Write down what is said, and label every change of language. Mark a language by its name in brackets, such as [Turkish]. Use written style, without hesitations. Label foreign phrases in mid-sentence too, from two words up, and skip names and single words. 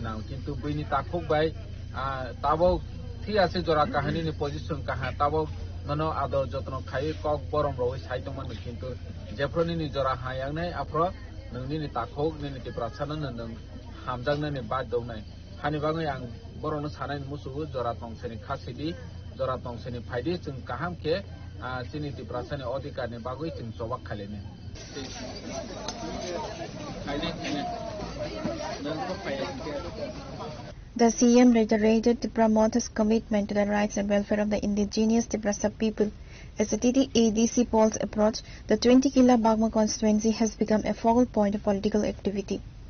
[Kok Borok] नाम किन्तु बैनि ताखोक बाय ताबो थि आसे जरा काहानिनि पोजिशन काहा ताबो ननो आदर जतन खाइ कक बरम रवै साइतोमन किन्तु जेफ्रनि जरा हायांनाय आफ्र नोंनि ताखोक निनि तिप्रासाना नों हामजांनानि बाद दौनाय हानिबाङै आं बरनो सानाय मुसुबो जरा तंसेनि खासिदि जरा तंसेनि फाइदि जों काहाम के सिनि तिप्रासानि अधिकारनि बागै जों जवाब खालेने [English] The CM reiterated to promote his commitment to the rights and welfare of the indigenous Tiprasa people. As the TTADC polls approach, the 20 Kila Bagma constituency has become a focal point of political activity.